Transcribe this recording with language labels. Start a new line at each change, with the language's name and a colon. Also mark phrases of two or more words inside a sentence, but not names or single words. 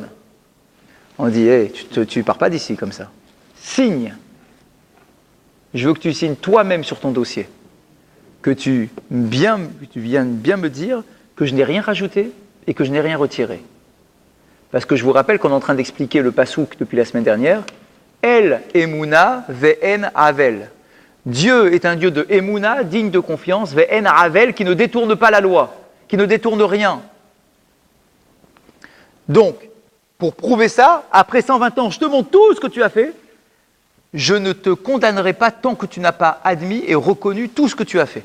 French: On dit, hey, tu pars pas d'ici comme ça. Signe. Je veux que tu signes toi-même sur ton dossier. Que tu viennes bien me dire que je n'ai rien rajouté et que je n'ai rien retiré. Parce que je vous rappelle qu'on est en train d'expliquer le pasouk depuis la semaine dernière.
Hebrew: אל אמונה ואין עוול.
French: Dieu est un Dieu de emuna, digne de confiance,
Hebrew: ואין עוול,
French: qui ne détourne pas la loi, qui ne détourne rien. Donc, pour prouver ça, après 120 ans, je te montre tout ce que tu as fait. Je ne te condamnerai pas tant que tu n'as pas admis et reconnu tout ce que tu as fait.